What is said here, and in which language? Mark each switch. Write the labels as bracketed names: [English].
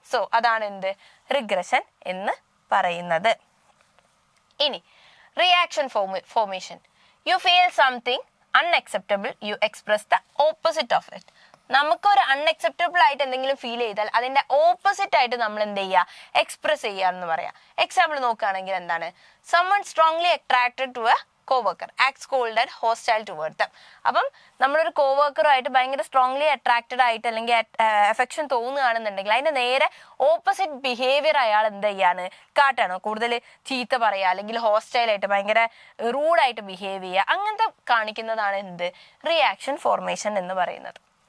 [Malayalam] So അതാണ് എന്ത്, regression എന്ന് പറയുന്നത്. [English] ഇനി reaction formation. You feel something unacceptable, you express the opposite of it. [Malayalam] നമുക്കൊരു അൺഅക്സെപ്റ്റബിൾ ആയിട്ട് എന്തെങ്കിലും ഫീൽ ചെയ്താൽ അതിന്റെ ഓപ്പോസിറ്റ് ആയിട്ട് നമ്മൾ എന്ത് ചെയ്യുക, എക്സ്പ്രസ് ചെയ്യാന്ന് പറയാം. എക്സാമ്പിൾ നോക്കുകയാണെങ്കിൽ എന്താണ്, [English] someone strongly attracted to a co-worker acts cold and hostile towards them. [Malayalam] അപ്പം നമ്മളൊരു കോവർക്കറുമായിട്ട് ഭയങ്കര സ്ട്രോങ്ലി അട്രാക്റ്റഡ് ആയിട്ട് അല്ലെങ്കിൽ അഫെക്ഷൻ തോന്നുകയാണെന്നുണ്ടെങ്കിൽ അതിന്റെ നേരെ ഓപ്പോസിറ്റ് ബിഹേവിയർ അയാൾ എന്ത് ചെയ്യാണ്, കാട്ടാണ്, കൂടുതൽ ചീത്ത പറയുക അല്ലെങ്കിൽ ഹോസ്റ്റൈലായിട്ട് ഭയങ്കര റൂഡായിട്ട് ബിഹേവ് ചെയ്യുക, അങ്ങനത്തെ കാണിക്കുന്നതാണ് എന്ത്, റിയാക്ഷൻ ഫോർമേഷൻ എന്ന് പറയുന്നത്.